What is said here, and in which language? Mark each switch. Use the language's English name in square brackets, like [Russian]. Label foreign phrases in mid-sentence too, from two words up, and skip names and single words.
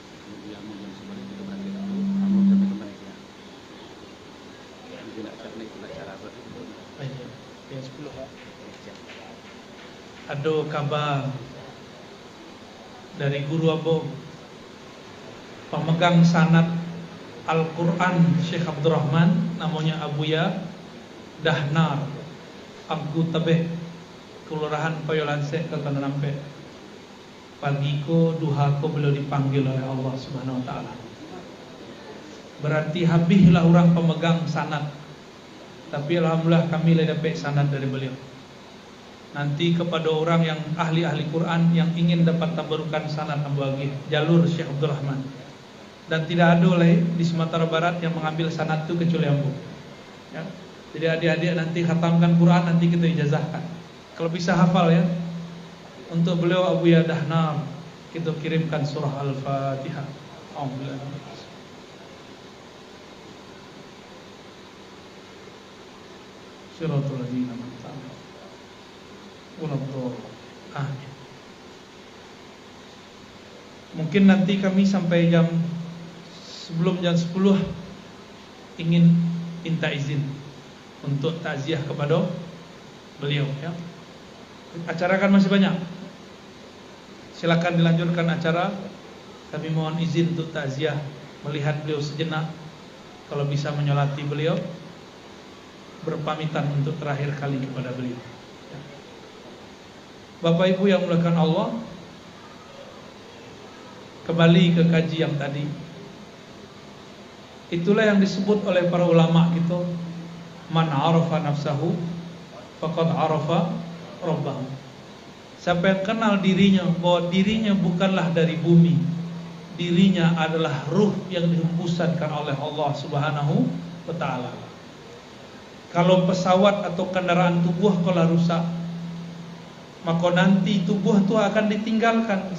[Indonesian] Ada kabar dari guru abang, pemegang sanad Al-Quran Syekh Abdurrahman, namanya Abuya Dahnar Abgu Tabeh, Kelurahan Payolanse, Kota Nampe. [Minangkabau] Pagi ko, [Indonesian] duha ko beliau dipanggil oleh Allah [Arabic] سبحانه وتعالى. [Indonesian] Berarti habislah orang pemegang sanad. Tapi alhamdulillah kami lah dapat sanad dari beliau. Nanti kepada orang yang ahli-ahli Quran yang ingin dapat tabarukan sanad bagi jalur Syekh Abdurrahman. Dan tidak ada oleh di Sumatera Barat yang mengambil sanad itu kecuali ambo. Ya. Jadi adik-adik nanti khatamkan Quran, nanti kita ijazahkan. Kalau bisa hafal ya. Untuk beliau Abu Yadahnar kita kirimkan surah Al-Fatihah. Alhamdulillah. [Arabic] صراط الذين أنعمت عليهم. [Indonesian] Mungkin nanti kami sampai sebelum jam 10 ingin minta izin untuk takziah kepada beliau ya. Acara kan masih banyak. Silakan dilanjutkan acara. Kami mohon izin untuk takziah, melihat beliau sejenak, kalau bisa menyolati beliau, berpamitan untuk terakhir kali kepada beliau. Bapak Ibu yang dimuliakan Allah, kembali ke kaji yang tadi. Itulah yang disebut oleh para ulama gitu, [Arabic] من عرف نفسه فقد عرف ربه. [Indonesian] Siapa yang kenal dirinya, bahwa dirinya bukanlah dari bumi, dirinya adalah ruh yang dihembuskan oleh Allah [Arabic] سبحانه وتعالى. [Indonesian] Kalau pesawat atau kendaraan tubuh kalau rusak, maka nanti tubuh itu akan ditinggalkan.